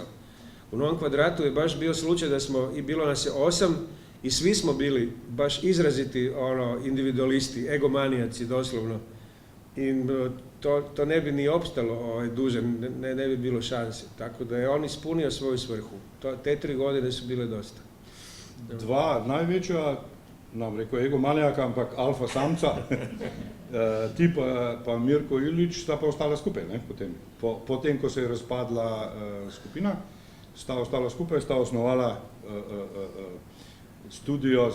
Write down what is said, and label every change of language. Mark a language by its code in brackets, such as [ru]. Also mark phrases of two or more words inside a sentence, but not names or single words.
[hr] U Novom kvadratu je baš bio slučaj da bilo nas je 8 i svi smo bili baš izraziti individualisti, egomanijaci doslovno. i to ne bi ni opstalo duže, ne bi bilo šanse. Tako da je on ispunio svoju svrhu. Te 3 godine su bile dosta. [sl] Dva največja, nam rekel egomanijaka, ampak alfa samca, ti pa Mirko Ilić sta pa ostala skupaj, ne, potem. Potem, ko se je razpadla skupina, sta ostala skupaj, sta osnovala studio